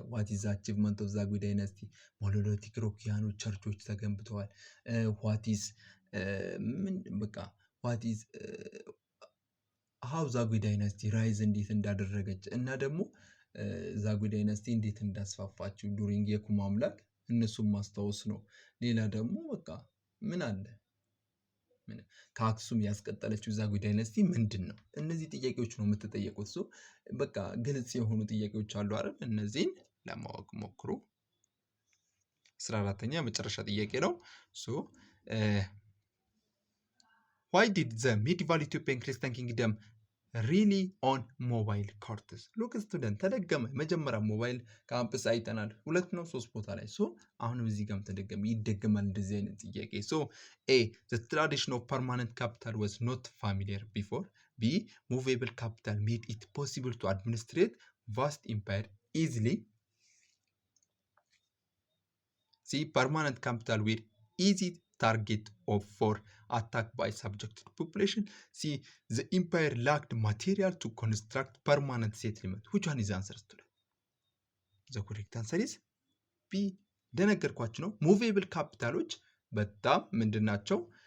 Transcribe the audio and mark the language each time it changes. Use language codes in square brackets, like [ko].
[en] ዋት ኢዝ አቺቭመንት ኦፍ ዛጉዌ ዳይነስቲ? [am] ሞኖሊቲክ ሮኪያኖ ቸርቾች ተገንብተዋል። ዋት ኢዝ ምን በቃ [en] ዋት ኢዝ ሃው ዛጉዌ ዳይነስቲ ራይዝ [am] እንዴት እንዳደረገች እና ደግሞ ዛጉዌ ዳይነስቲ እንዴት እንዳስፋፋችው ዱሪንግ የኩማ አምላክ እነሱም ማስታወስ ነው። ሌላ ደግሞ በቃ ምን አለ ከአክሱም ያስቀጠለችው ዛጉዌ ዳይነስቲ ምንድን ነው? እነዚህ ጥያቄዎች ነው የምትጠየቁት። ሶ በቃ ግልጽ የሆኑ ጥያቄዎች አሉ አይደል? እነዚህን ለማወቅ ሞክሩ። 14ኛ መጨረሻ ጥያቄ ነው። [en] ሶ why did the medieval Ethiopian Christian kingdom really on mobile courts? ሎክ ስቱደንት [am] ተደገመ። መጀመሪያ ሞባይል ካምፕስ አይተናል 2 ነው 3 ቦታ ላይ። [en] ሶ [am] አሁንም እዚህ ጋርም ተደገመ፣ ይደገማል እንደዚህ አይነት ጥያቄ። [en] ሶ A the tradition of permanent capital was not familiar before, B movable capital made it possible to administrate vast empire easily, C permanent capital were easy target of for attack by subjected population, C the empire lacked material to construct permanent settlement. Which one is the answer to that? The correct answer is B. [am] እንደነገርኳችሁ ነው ሙቬብል ካፒታሎች በጣም ምንድናቸው?